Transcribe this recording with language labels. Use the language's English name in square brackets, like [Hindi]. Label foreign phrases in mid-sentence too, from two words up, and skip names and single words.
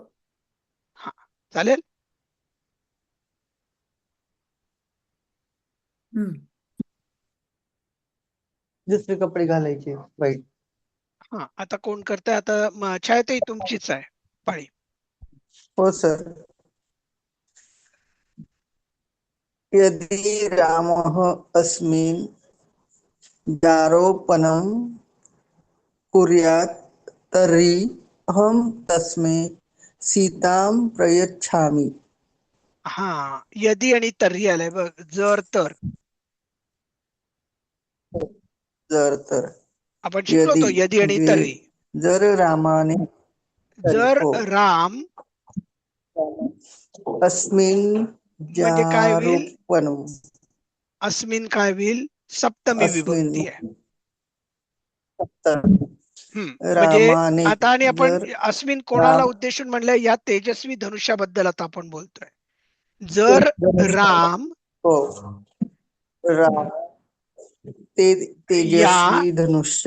[Marathi] हा चालेल. दुसरे कपडे घालायचे वाईट. हा आता कोण करताय? आता छायाताई तुमचीच आहे पाळी. हो सर. [Sanskrit] यदि रामः अस्मिन् जारोपणं कुर्यात् तर्हि अहं तस्मै सीतां प्रयच्छामि. [Marathi] हा यदि आणि तर्ही आलाय बघ, जर तर जर तर आपण शिकलो होतो यदि आणि तर्ही. जर रामाने जर हो राम अस्मिन् म्हणजे काय होईल? जारोपणं अस्मिन काय होईल? सप्तमी अस्मिन् विभक्ती आहे. म्हणजे रामाने आता आणि आपण जर अस्मिन कोणाला उद्देशून म्हणलं? या तेजस्वी धनुष्याबद्दल आता आपण बोलतोय. जर राम हो राम ते तेजस्वी धनुष्य